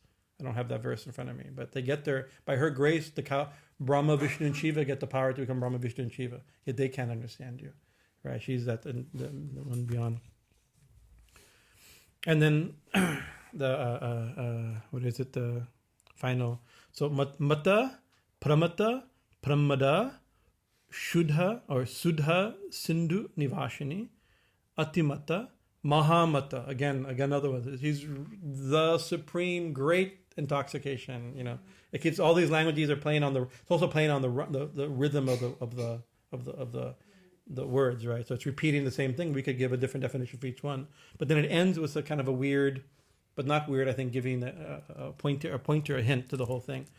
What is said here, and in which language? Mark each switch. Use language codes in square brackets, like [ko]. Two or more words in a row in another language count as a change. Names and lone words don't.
[en] I don't have that verse in front of me, but they get their, by her grace, Brahma, Vishnu, and Shiva get the power to become Brahma, Vishnu, and Shiva. Yet they can't understand you, right? She's the one beyond. And then the final. [sa] So mattā, pramattā, pramadā, sudhā-sindhu-nivāsinī, ati-mattā, mahā-mattā. [en] Again, another one. He's the supreme great intoxication. You know, it keeps all these languages are playing on it's also playing on the rhythm of the words, right? So it's repeating the same thing. We could give a different definition for each one, but then it ends with a kind of a weird, but not weird, I think, giving a pointer, a hint to the whole thing.